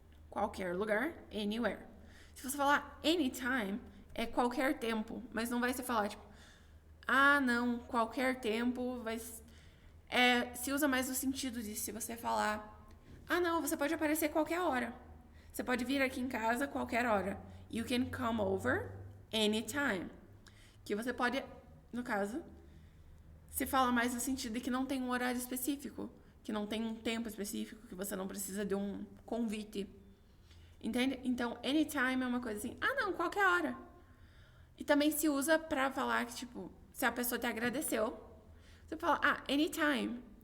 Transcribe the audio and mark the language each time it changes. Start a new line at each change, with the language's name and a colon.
Portuguese: Qualquer lugar, anywhere. Se você falar anytime, é qualquer tempo, mas não vai se falar tipo, não, qualquer tempo vai se usa mais no sentido de se você falar, não, você pode aparecer qualquer hora. Você pode vir aqui em casa qualquer hora.
English: You can come over anytime.
Portuguese: Que você pode, no caso, se fala mais no sentido de que não tem um horário específico, que não tem um tempo específico, que você não precisa de um convite. Entende? Então, anytime é uma coisa assim, não, qualquer hora. E também se usa pra falar que, tipo, se a pessoa te agradeceu, você fala, anytime.